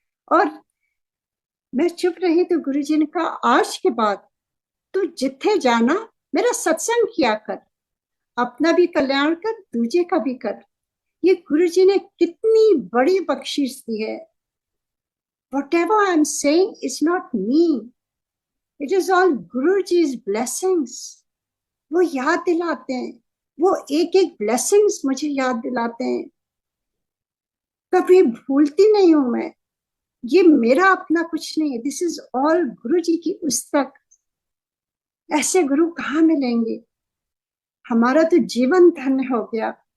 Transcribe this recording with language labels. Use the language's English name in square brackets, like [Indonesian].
[Hindi] और मैं चुप रही तो गुरु जी ने कहा, आज के बाद तू जिथे जाना मेरा सत्संग किया कर, अपना भी कल्याण कर, दूजे का भी कर। ये गुरु जी ने कितनी बड़ी बख्शिश दी है। [English] Whatever I'm saying is not me. It is all Guruji's blessings. [Hindi] वो याद दिलाते हैं, वो एक एक ब्लेसिंग्स मुझे याद दिलाते हैं। कभी भूलती नहीं हूं मैं। ये मेरा अपना कुछ नहीं है, [English] this is all [Hindi] गुरु जी की पुस्तक। ऐसे गुरु कहाँ मिलेंगे? हमारा तो जीवन धन्य हो गया।